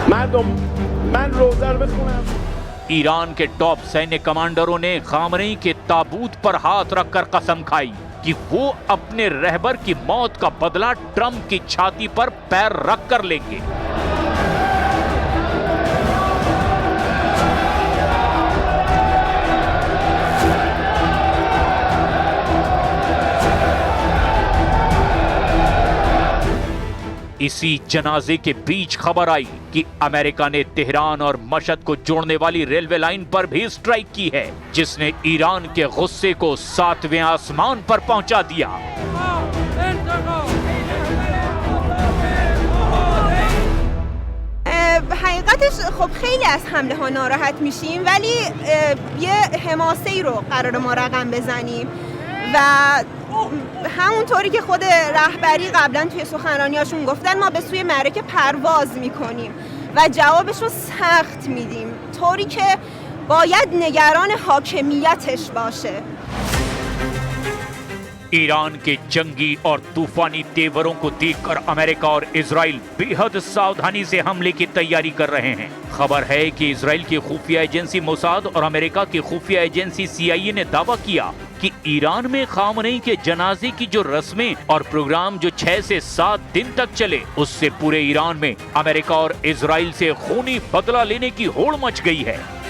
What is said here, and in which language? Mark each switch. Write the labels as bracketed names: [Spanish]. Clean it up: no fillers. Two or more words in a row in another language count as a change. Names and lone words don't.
[Persian] مردم من روزه رو بخونم. [Hindi] ईरान के टॉप सैन्य कमांडरों ने खामनेई के ताबूत पर हाथ रखकर कसम खाई कि वो अपने रहबर की मौत का बदला ट्रंप की छाती पर पैर रख कर लेंगे। इसी जनाजे के बीच खबर आई कि अमेरिका ने तेहरान और मशहद को जोड़ने वाली रेलवे लाइन पर भी स्ट्राइक की है, जिसने ईरान के गुस्से को 7वें आसमान पर पहुंचा दिया। [Persian] حقیقتش خب خیلی از حمله ها ناراحت میشیم ولی یه حماسه‌ای رو قرار ما رقم بزنیم و همونطوری که خود رهبری قبلا توی سخنرانیاشون گفتن ما به سوی معرکه پرواز میکنیم و جوابش رو سخت میدیم طوری که باید نگران حاکمیتش باشه. [Hindi] ईरान के जंगी और तूफानी तेवरों को देखकर अमेरिका और इजराइल बेहद सावधानी से हमले की तैयारी कर रहे हैं। खबर है कि इजराइल की खुफिया एजेंसी मोसाद और अमेरिका की खुफिया एजेंसी CIA ने दावा किया कि ईरान में खामनेई के जनाजे की जो रस्में और प्रोग्राम जो 6 से 7 दिन तक चले, उससे पूरे ईरान में अमेरिका और इजराइल से खूनी बदला लेने की होड़ मच गई है।